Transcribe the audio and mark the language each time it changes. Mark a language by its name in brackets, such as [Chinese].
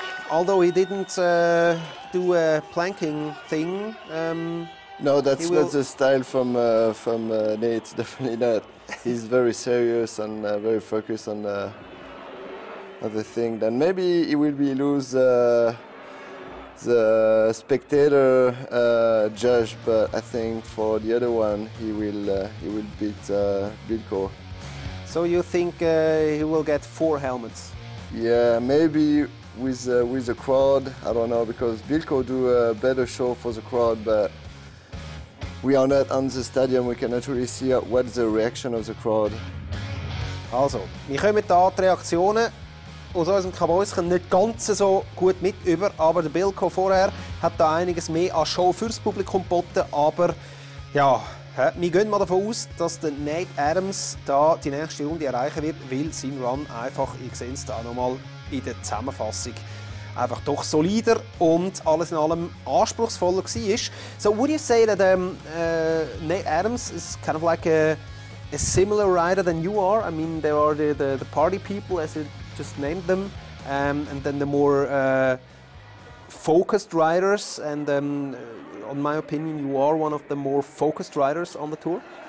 [English] Although he didn't do a planking thing. No, that's not the style from Nate, definitely not. He's very serious and very focused on the thing. Then maybe he will lose the spectator judge, but I think for the other one he will beat Bilko. So you think he will get 4 helmets? Yeah, maybe with the crowd. I don't know, because Bilko do a better show for the crowd, but we are not on the stadium. We cannot really see what's the reaction of the crowd. [German] Also, wir kommen da die Reaktionen aus unserem Kabäuschen nicht ganz so gut mit über, aber der Bilko vorher hat da einiges mehr an Show fürs Publikum geboten, aber ja, wir gehen mal davon aus, dass der Nate Adams da die nächste Runde erreichen wird, weil sein Run einfach, ich sehe es da nochmal in der Zusammenfassung, einfach doch solider und alles in allem anspruchsvoller war. [English] So, would you say that Nate Adams is kind of like a similar rider than you are? I mean, there are the party people, as you just named them, and then the more focused riders, and in my opinion, you are one of the more focused riders on the tour.